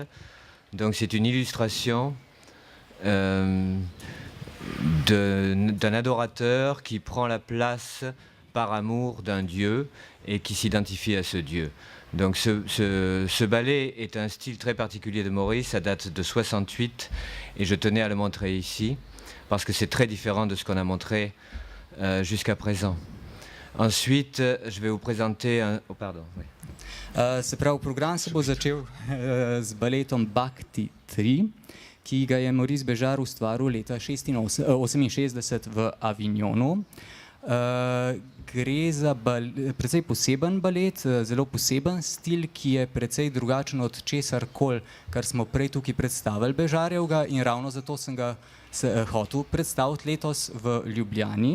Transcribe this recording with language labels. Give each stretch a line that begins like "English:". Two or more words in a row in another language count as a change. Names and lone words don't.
French: Donc c'est une illustration d'un adorateur qui prend la place par amour d'un dieu et qui s'identifie à ce dieu. Donc ce ballet est un style très particulier de Maurice, ça date de 68 et je tenais à le montrer ici parce que c'est très différent de ce qu'on a montré jusqu'à présent. Ensuite, je vais vous présenter un... Oh, pardon, oui.
Slovenian: Se pravi, program se bo začel z baletom Bhakti 3, ki ga je Maurice Béjart ustvaril leta 1968 v Avignonu. Gre za precej poseben balet, zelo poseben stil, ki je precej drugačen od česarkoli, kar smo prej tukaj predstavili Béjartjevega in ravno zato sem ga hotel predstaviti letos v Ljubljani.